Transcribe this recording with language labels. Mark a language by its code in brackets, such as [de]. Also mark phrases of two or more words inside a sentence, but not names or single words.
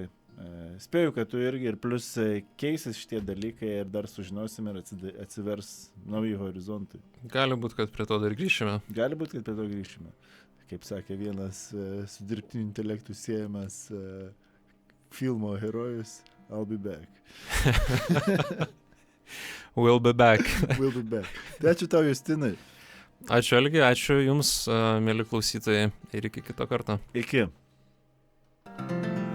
[lt] Spėju, kad tu irgi ir plus keisis šitie dalykai ir dar sužinosim ir atsivers nauji horizontai. Gali būti, kad prie to dar grįšime. Kaip sakė vienas su dirbtiniu intelektu siejamas filmo herojus, [en] I'll be back. We'll be back. [lt] Tai ačiū tau, Justinai. Ačiū, Algi, ačiū jums, mėly klausytojai, ir iki kito karto. Iki.